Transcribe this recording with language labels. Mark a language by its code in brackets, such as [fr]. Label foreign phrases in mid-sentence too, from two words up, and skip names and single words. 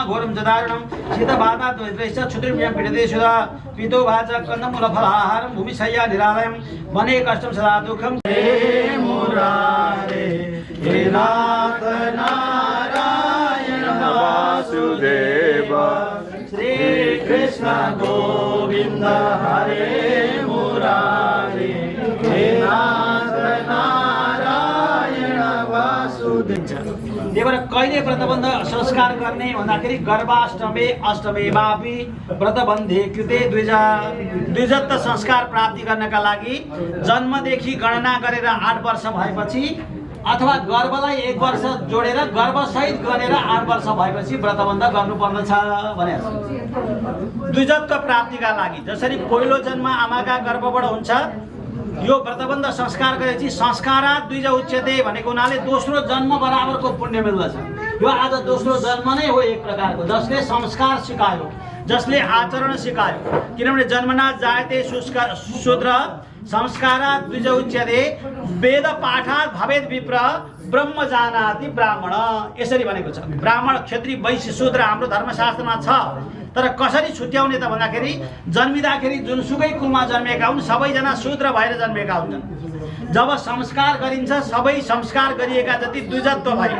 [sa] घोरं च दारुणं शीतबाधा द्वैत्रैश्च क्षुद्रिभ्यं पीडते सुधा पितोवाच कन्दमूलफलाहारं भूमिशय्या निरालयं वने कष्टं सदा दुःखं हे मुरारे हे नाथ नारायण वासुदेव श्री कृष्ण गोविंद हरे मुरारे हे नाथ नारायण वासुदेव। [ne] कहिले व्रतबन्ध संस्कार गर्ने भन्दाखेरि [sa] गर्भाष्टमे अष्टमे वापि व्रतबन्धे कृते [ne] द्विजत्व संस्कार प्राप्ति गर्नका लागि जन्मदेखि गणना गरेर 8 वर्ष भएपछि अथवा गर्भलाई 1 वर्ष जोडेर गर्भसहित गरेर 8 वर्ष भएपछि व्रतबन्ध गर्नुपर्दछ भनेर द्विजत्व प्राप्तिका लागि। जसरी पहिलो जन्म आमाका गर्भबाट हुन्छ यो व्रतबन्ध संस्कार गरेपछि [sa] संस्कारात् द्विज उच्यते [ne] भनेको हुनाले दोस्रो जन्म बराबरको पुण्य मिल्दछ। यो आज दोस्रो जन्म नै हो एक प्रकारको, जसले संस्कार सिकायो, जसले आचरण सिकायो। किनभने [sa] जन्मना जायते शूद्र संस्कारात् द्विज उच्यते वेद पाठात् भवेद विप्र ब्रह्म जानाति ब्राह्मण [ne] यसरी भनेको छ। ब्राह्मण क्षत्रिय वैश्य शूद्र हाम्रो धर्मशास्त्रमा छ। तर कसरी छुट्याउने त भन्दाखेरि जन्मिँदाखेरि जुनसुकै कुलमा जन्मेका हुन् सबैजना शूद्र भएर जन्मेका हुन्छन्। जब संस्कार गरिन्छ सबै संस्कार गरिएका जति द्विजत्व भयो।